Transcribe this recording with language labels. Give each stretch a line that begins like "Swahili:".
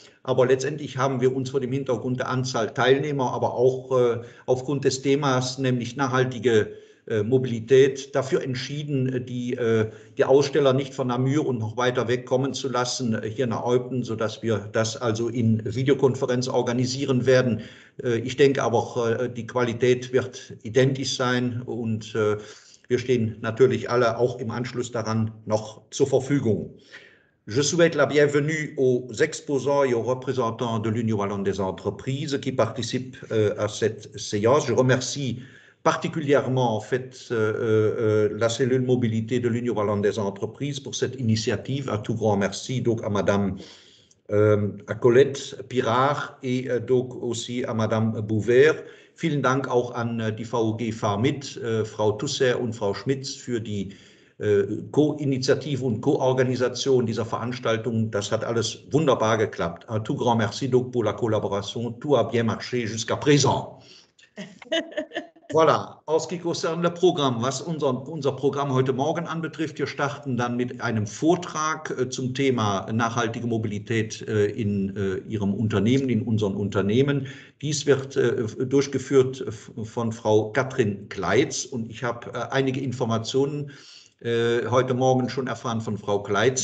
German: Aber letztendlich haben wir uns vor dem Hintergrund der Anzahl Teilnehmer, aber auch aufgrund des Themas, nämlich nachhaltige Mobilität, dafür entschieden, die Aussteller nicht von Namur und noch weiter weg kommen zu lassen, hier nach Eupen, sodass wir das also in Videokonferenz organisieren werden. Ich denke aber, die Qualität wird identisch sein und wir stehen natürlich alle auch im Anschluss daran noch zur Verfügung.
French: Je souhaite la bienvenue aux exposants et aux représentants de l'Union wallonne des entreprises qui participent à cette séance. Je remercie particulièrement en fait la cellule mobilité de l'Union wallonne des entreprises pour cette initiative. Un tout grand merci donc à Madame à Colette Pirard et donc aussi à Madame Bouvert.
German: Vielen Dank auch an die VOG FAR-MIT, Frau Tusser und Frau Schmitz für die Co-Initiative und Co-Organisation dieser Veranstaltung. Das hat alles wunderbar geklappt.
French: Un tout grand merci donc pour la collaboration. Tout a bien marché jusqu'à présent. Voilà, en ce qui concerne le
German: Programm, was unser Programm heute Morgen anbetrifft, wir starten dann mit einem Vortrag zum Thema nachhaltige Mobilität in Ihrem Unternehmen, in unseren Unternehmen. Dies wird durchgeführt von Frau Katrin Kleitz und ich habe einige Informationen heute Morgen schon erfahren von Frau Kleitz.